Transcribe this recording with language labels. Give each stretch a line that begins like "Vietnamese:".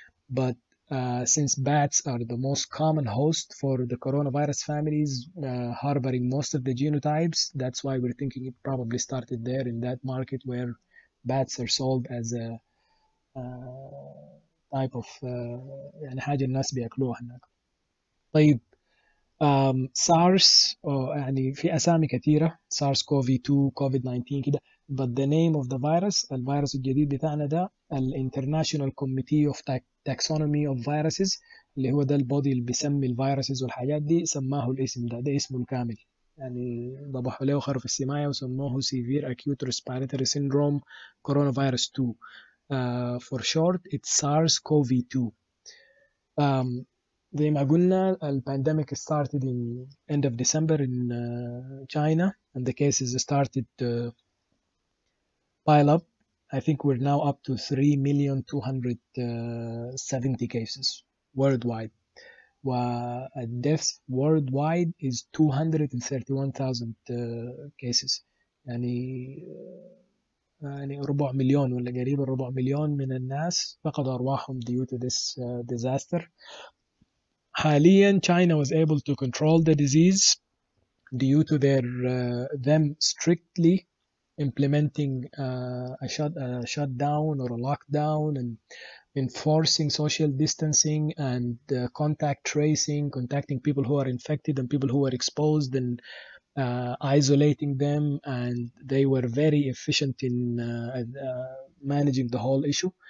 English: But since bats are the most common host for the coronavirus families, harboring most of the genotypes, that's why we're thinking it probably started there in that market where bats are sold as a type of
Arabic: يعني حاجة الناس بياكلوها هناك. طيب SARS يعني في أسامي كثيرة، SARS CoV-2 COVID-19 كده.
English: but the name of the virus،
Arabic: الفيروس الجديد بتاعنا ده International Committee of Taxonomy of Viruses، اللي هو ده البودي اللي بيسمي الفيروسز والحاجات دي، سماه الاسم ده اسمه الكامل، يعني ضبحوا له خرف السماية وسموه Severe Acute Respiratory Syndrome Coronavirus 2.
English: For short it's SARS-CoV-2.
Arabic: زي ما قلنا البانديميك
English: started in end of December in China, and the cases started to pile up. I think we're now up to 3,270 cases worldwide. والdeaths worldwide is 231,000 cases.
Arabic: يعني 4 مليون ولا قريب 4 مليون من الناس فقدوا أرواحهم
English: due to this disaster. حاليا China was able to control the disease due to them strictly implementing a shutdown or a lockdown and enforcing social distancing and contact tracing, contacting people who are infected and people who are exposed and isolating them, and they were very efficient in managing the whole issue.